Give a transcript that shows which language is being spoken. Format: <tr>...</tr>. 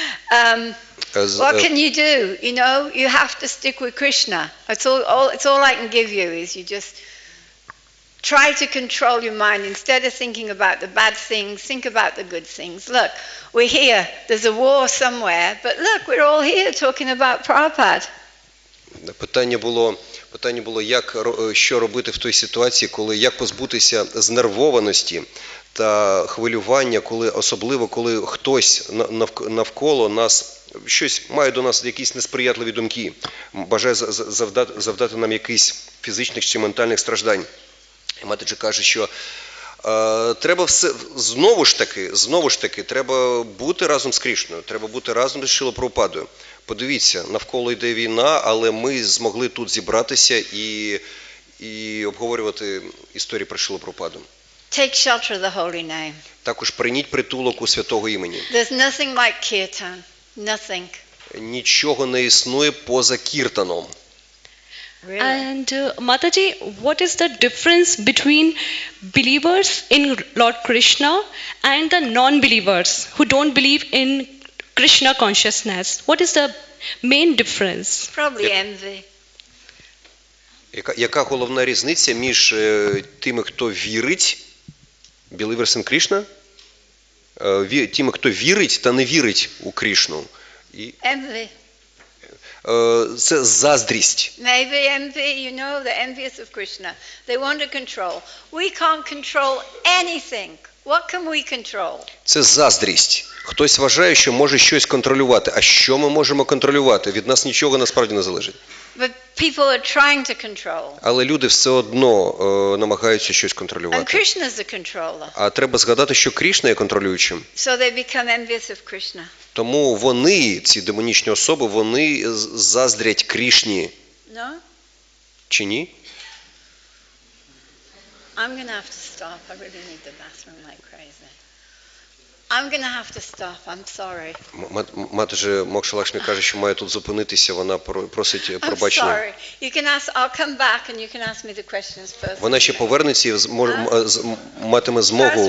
<en>What can you do? You have to stick with Krishna. It's all I can give you is you just try to control your mind. Instead of thinking about the bad things, think about the good things. Look, we're here. There's a war somewhere, but look, we're all here talking about Prabhupada.</en> <uk>Питання було, що робити в той ситуації, як позбутися знервованості та хвилювання, особливо коли хтось навколо нас має до нас якісь несприятливі думки, бажає завдати нам якихось фізичних чи ментальних страждань. І матаджі каже, що треба все, знову ж таки, треба бути разом з Крішною, треба бути разом з Шрилою Прабхупадою. Подивіться, навколо йде війна, але ми змогли тут зібратися і обговорювати історію про Шрилу Прабхупаду.</uk> <en>Take shelter of the holy name.</en> <uk>Також прийміть притулок у святого імені.</uk> <en>There's nothing like Kirtan. Nothing.</en> <uk>Нічого не існує поза Кіртаном.</uk> <en>Really? And Mataji, what is the difference between believers in Lord Krishna and the non-believers who don't believe in Krishna consciousness? What is the main difference? Probably envy.</en> <uk>Яка головна різниця між тими, хто вірить,</uk> <en>believers in Krishna,</en> <uk>тими, хто вірить та не вірить у Крішну?</uk> <en>Envy.</en> <uk>Це заздрість.</uk> <en>Maybe envy, they're envious of Krishna. They want to control. We can't control anything. What can we control?</en> <uk>Це заздрість. Хтось вважає, що може щось контролювати. А що ми можемо контролювати? Від нас нічого насправді не залежить.</uk> <en>But people are trying to control.</en> <uk>Але люди все одно намагаються щось контролювати.</uk> <en>And Krishna is the controller.</en> <uk>А треба згадати, що Крішна є контролюючим.</uk> <en>So they become envious of Krishna.</en> <uk>Тому вони, ці демонічні особи, вони заздрять Крішні.</uk> <en>No?</en> <uk>Чи ні?</uk> <en>I'm going to have to stop. I really need the bathroom like crazy. I'm going to have to stop. I'm sorry.</en> <uk>Матаджі Мокша Лакшмі каже, що має тут зупинитися, вона просить</uk> <en>I'm</en> <uk>пробачення.</uk> <en>sorry. You can ask, I'll come back and you can ask me the questions first.</en> <uk>Вона ще повернеться і матиме змогу,</uk>